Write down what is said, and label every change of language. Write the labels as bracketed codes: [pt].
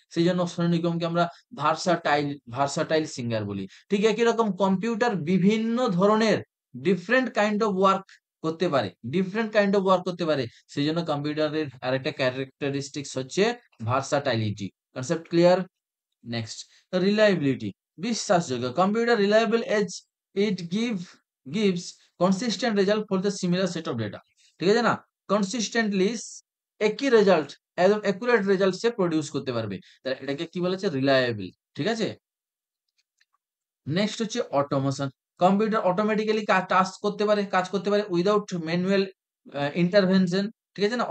[bn] সেইজন্য সোনু নিগমকে আমরা versatile versatile singer বলি। ঠিক একই রকম কম্পিউটার বিভিন্ন ধরনের ডিফারেন্ট কাইন্ড অফ ওয়ার্ক করতে পারে। ডিফারেন্ট কাইন্ড অফ ওয়ার্ক করতে পারে। সেইজন্য কম্পিউটারের আরেকটা ক্যারেক্টারিস্টিক্স হচ্ছে versatility. Concept clear? Next, reliability, বিশ্বাসযোগ্য। [en] Computer reliable as it gives consistent result for the similar set of data। [bn] ঠিক আছে না? কনসিস্টেন্টলি একই রেজাল্ট, একদম একুরেট রেজাল্ট সে প্রডিউস করতে পারবে। তাহলে এটাকে কি বলেছে? রিলায়েবল। ঠিক আছে? নেক্সট হচ্ছে অটোমেশন। কম্পিউটার অটোমেটিক্যালি টাস্ক করতে পারে, কাজ করতে পারে উইদাউট ম্যানুয়াল ইন্টারভেনশন। ঠিক আছে না?